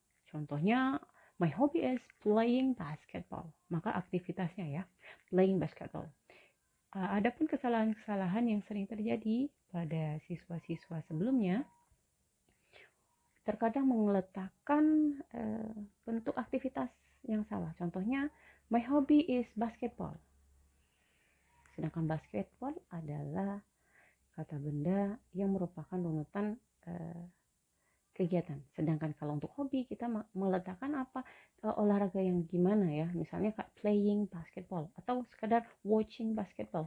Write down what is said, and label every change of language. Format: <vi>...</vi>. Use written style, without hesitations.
<en>Contohnya, my hobby is playing basketball.</en> <id>Maka aktivitasnya ya, playing basketball. Adapun kesalahan-kesalahan yang sering terjadi pada siswa-siswa sebelumnya, terkadang meletakkan bentuk aktivitas yang salah.</id> <en>Contohnya, my hobby is basketball.</en> <id>Sedangkan basketball adalah kata benda yang merupakan runutan kegiatan. Sedangkan kalau untuk hobi kita meletakkan apa, olahraga yang gimana ya, misalnya kayak playing basketball atau sekadar watching basketball.</id>